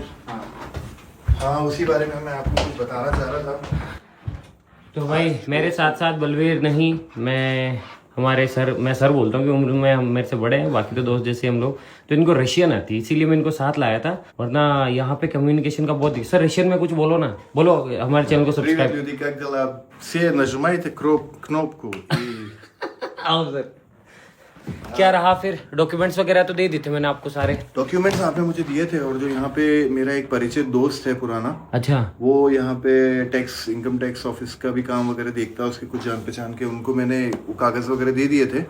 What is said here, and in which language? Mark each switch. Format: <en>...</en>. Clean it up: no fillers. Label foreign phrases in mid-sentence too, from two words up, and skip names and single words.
<hi>हाँ, उसी बारे में मैं आपको कुछ बताना चाह रहा था। तो भाई मेरे साथ साथ बलवीर नहीं, मैं हमारे सर, मैं सर बोलता हूँ कि उम्र में मेरे से बड़े हैं, बाकी तो दोस्त जैसे हम लोग। तो इनको रशियन आती है, इसीलिए मैं इनको साथ लाया था, वरना यहाँ पे कम्युनिकेशन का बहुत। सर रशियन में कुछ बोलो ना, बोलो हमारे चैनल को</hi> <ru>Привет,</ru> <hi>सब्सक्राइब।</hi> <ru>люди, как дела? Все нажимайте кнопку и</ru> <hi>आओ सर। क्या रहा फिर? डॉक्यूमेंट्स वगैरह तो दे दी थे मैंने आपको सारे। डॉक्यूमेंट्स आपने मुझे दिए थे, और जो यहाँ पे मेरा एक परिचित दोस्त है पुराना, अच्छा। वो यहाँ पे टैक्स, इनकम टैक्स ऑफिस का भी काम वगैरह देखता है, उसके कुछ जान पहचान के, उनको मैंने वो कागज वगैरह दे दिए थे</hi>